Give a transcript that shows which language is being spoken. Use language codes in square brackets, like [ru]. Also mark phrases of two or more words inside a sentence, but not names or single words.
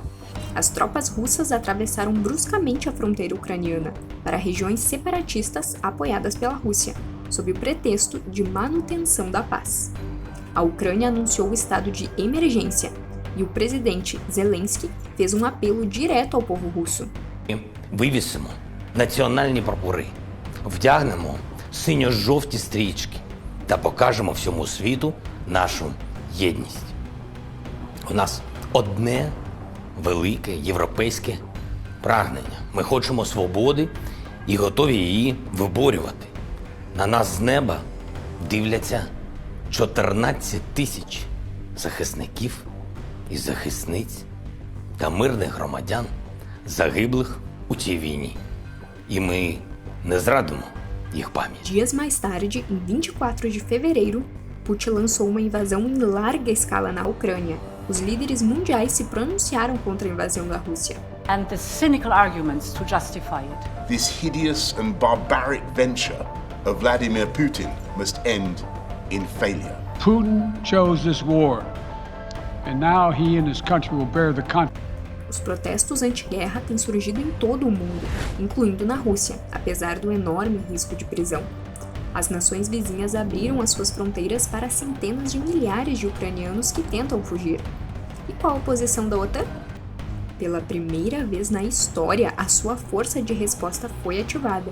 [pt] As tropas russas atravessaram bruscamente a fronteira ucraniana para regiões separatistas apoiadas pela Rússia, sob o pretexto de manutenção da paz. A Ucrânia anunciou o estado de emergência e o presidente Zelensky fez um apelo direto ao povo russo. [uk] Вивісимо національні прапори, вдягнемо синьо-жовті стрічки та покажемо всьому світу нашу єдність. У нас одне велике європейське прагнення. Ми хочемо свободи і готові її виборювати. На нас з неба дивляться 14 тисяч захисників і захисниць та мирних громадян, загиблих у цій війні. І ми не зрадимо їх пам'ять. [pt] Dias mais tarde, em 24 de fevereiro, Putin lançou uma invasão em larga escala na Ucrânia. Os líderes mundiais se pronunciaram contra a invasão da Rússia. [en] And the cynical arguments to justify it. This hideous and barbaric venture of Vladimir Putin must end in failure. Putin chose this war, and now he and his country will bear the consequences. [pt] Os protestos anti-guerra têm surgido em todo o mundo, incluindo na Rússia, apesar do enorme risco de prisão. As nações vizinhas abriram as suas fronteiras para centenas de milhares de ucranianos que tentam fugir. E qual a posição da OTAN? Pela primeira vez na história, a sua força de resposta foi ativada.